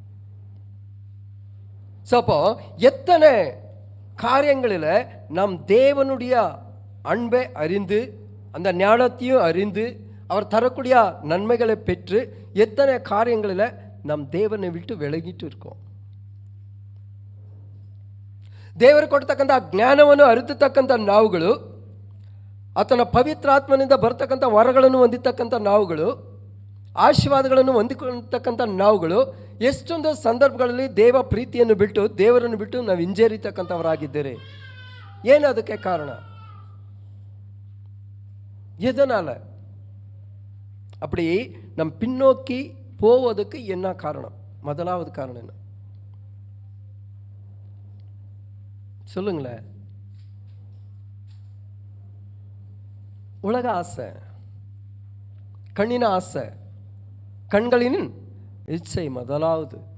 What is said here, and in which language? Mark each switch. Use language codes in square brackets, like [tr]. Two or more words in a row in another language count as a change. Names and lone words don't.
[ta] ஸோ அப்போ எத்தனை காரியங்களில் நாம் தேவனுடைய அன்பை அறிந்து அந்த ஞானத்தையும் அறிந்து அவர் தரக்கூடிய நன்மைகளை பெற்று எத்தனை காரியங்களில் நாம் தேவனை விட்டு விலகிட்டு இருக்கோம். [kn] ದೇವರು ಕೊಡ್ತಕ್ಕಂಥ ಜ್ಞಾನವನ್ನು ಅರಿತಕ್ಕಂಥ ನಾವುಗಳು, ಆತನ ಪವಿತ್ರಾತ್ಮನಿಂದ ಬರ್ತಕ್ಕಂಥ ವರಗಳನ್ನು ಹೊಂದಿತಕ್ಕಂಥ ನಾವುಗಳು, ಆಶೀರ್ವಾದಗಳನ್ನು ಹೊಂದಿಕೊಳ್ಳತಕ್ಕಂಥ ನಾವುಗಳು ಎಷ್ಟೊಂದು ಸಂದರ್ಭಗಳಲ್ಲಿ ದೇವ ಪ್ರೀತಿಯನ್ನು ಬಿಟ್ಟು ದೇವರನ್ನು ಬಿಟ್ಟು ನಾವು ಹಿಂಜರಿತಕ್ಕಂಥವರಾಗಿದ್ದೇವೆ. ಏನು ಅದಕ್ಕೆ ಕಾರಣ? [ta] எதனால அப்படி நம் பின்னோக்கி போவதுக்கு என்ன காரணம்? முதலாவது காரணம் என்ன சொல்லுங்களேன். உலக ஆசை, கண்ணின ஆசை, கண்களின் இச்சை முதலாவது.